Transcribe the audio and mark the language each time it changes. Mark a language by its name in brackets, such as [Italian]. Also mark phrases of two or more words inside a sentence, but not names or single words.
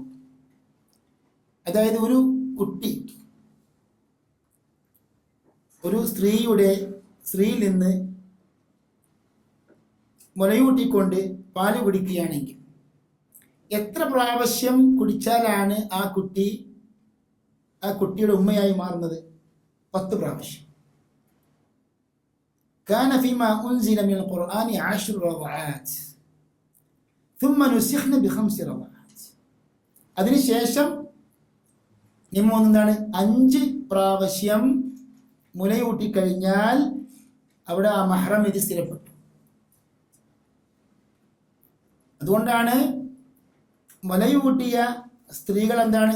[Malayalam] അതായത് ഒരു കുട്ടി ഒരു സ്ത്രീയിൽ നിന്ന് മുലയൂട്ടിക്കൊണ്ട് പാല് കുടിക്കുകയാണെങ്കിൽ എത്ര പ്രാവശ്യം കുടിച്ചാലാണ് ആ കുട്ടിയുടെ ഉമ്മയായി മാറുന്നത്? 10 പ്രാവശ്യം. [Arabic] كان فيما أنزل من القرآن 10 رضعات ثم نسخن ب5 رضعات. [Malayalam] അതിനുശേഷം എന്താണ് 5 പ്രാവശ്യം മുലയൂട്ടിക്കഴിഞ്ഞാൽ അവിടെ ആ മഹ്റം ഇത് സ്ഥിരപ്പെട്ടു. അതുകൊണ്ടാണ് മുലയൂട്ടിയ സ്ത്രീകൾ എന്താണ്?